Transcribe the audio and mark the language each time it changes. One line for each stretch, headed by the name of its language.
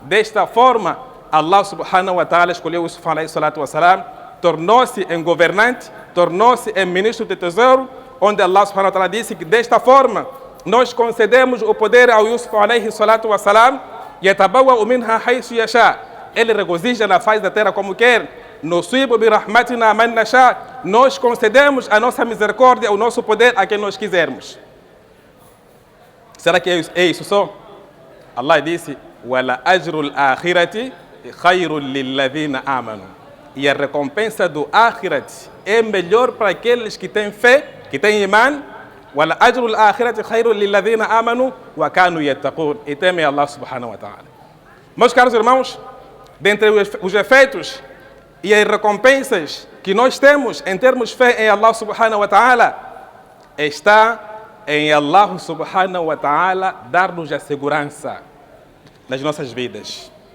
Portuguese: Desta forma, Allah subhanahu wa ta'ala escolheu Yusuf alayhi salatu wassalam, tornou-se em governante, tornou-se em ministro do tesouro, onde Allah subhanahu wa ta'ala disse que desta forma nós concedemos o poder ao Yusuf alayhi salatu wassalam.
Arabic: يَتَبَوَّأُ مِنْهَا حَيْثُ يَشَاءُ.
Portuguese: Ele regozija na face da terra como quer.
Arabic: نُصِيبُ بِرَحْمَتِنَا مَنْ نَشَاءُ.
Portuguese: Nós concedemos a nossa misericórdia, o nosso poder a quem nós quisermos. Será que é isso só?
Arabic: Allah disse: وَلَأَجْرُ الْآخِرَةِ خَيْرٌ لِلَّذِينَ آمَنُوا.
Portuguese: E a recompensa do Akhirat é melhor para aqueles que têm fé, que têm imã.
Arabic: وَلَأَجْرُ الْآخِرَةِ خَيْرٌ لِلَّذِينَ آمَنُوا وَكَانُوا يَتَّقُونَ.
Portuguese: E temem Allah subhanahu wa ta'ala. Meus caros irmãos, dentre os efeitos e as recompensas que nós temos em termos fé em Allah subhanahu wa ta'ala, está em Allah subhanahu wa ta'ala dar-nos a segurança nas nossas vidas.